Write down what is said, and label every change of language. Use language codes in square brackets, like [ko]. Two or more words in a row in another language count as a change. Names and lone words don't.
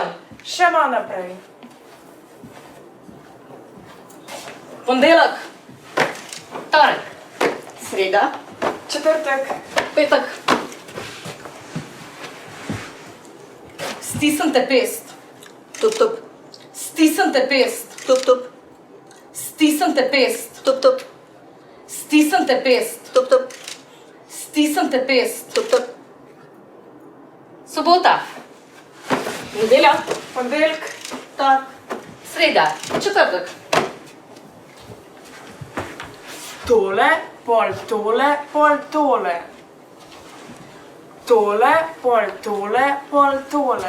[sl] Še malo naprej. Ponedeljek, Torek. Sreda. četrtek, Petek. Stisnite pest. Tup, tup, Stisnite pest. tup, tup, Stisnite pest. tup, tup, Stisnite pest. tup, tup, Stisnite pest. tup, tup. Sobota. nedelja, ponedeljek, Sreda. Četrtek. tole, pol tole, pol tole. Tole, pol tole, pol tole.